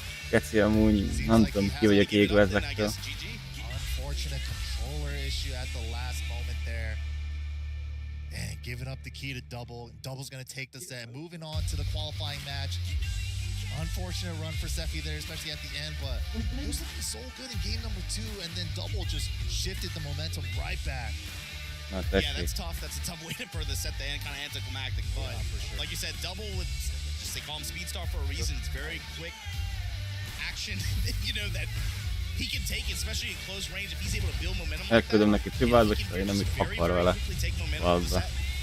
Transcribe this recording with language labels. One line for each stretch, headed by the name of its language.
Hungarian: Keci amúgy, nem tudom, ki vagyok égve ezektől.
English: Unfortunate controller issue at the last moment there. And giving up the key to Double. Double's going to take the set. Moving on to the qualifying match. Unfortunate run for Sephi there, especially at the end, but he was looking so good in game number 2, and then Double just shifted the momentum right back. Yeah, that's tough. That's a tough way for the set to end, kind of anticlimactic. But like you said, Double with just they call him Speed Star for a reason. It's very quick action, you know, that he can take it, especially in close range. If he's able to build momentum like
Hungarian: Elküldöm
English: that,
Hungarian: neki privátba, és én nem mit akar vele. Valóban.